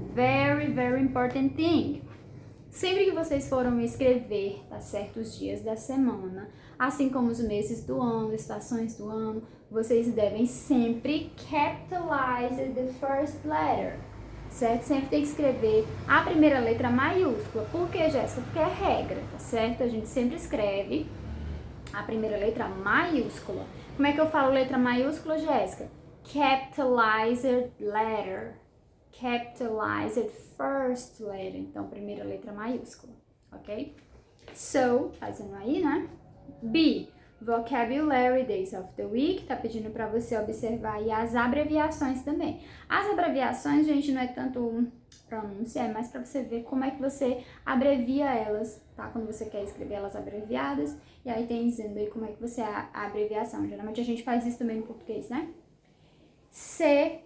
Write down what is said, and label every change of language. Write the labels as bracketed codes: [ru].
[en] Very, very important thing. [pt] Sempre que vocês foram escrever, tá certo, os dias da semana, assim como os meses do ano, estações do ano, vocês devem sempre [en] capitalize the first letter, [pt] certo? Sempre tem que escrever a primeira letra maiúscula. Por que, Jéssica? Porque é regra, tá certo? A gente sempre escreve a primeira letra maiúscula. Como é que eu falo letra maiúscula, Jéssica? [en] Capitalized letter. Capitalized first letter. [pt] Então, primeira letra maiúscula, ok? So, fazendo aí, né? B. [en] Vocabulary Days of the Week. [pt] Tá pedindo para você observar aí as abreviações também. As abreviações, gente, não é tanto pronúncia, é mais para você ver como é que você abrevia elas, tá? Quando você quer escrever elas abreviadas. E aí tem dizendo aí como é que você a abreviação. Geralmente a gente faz isso também no português, né? C.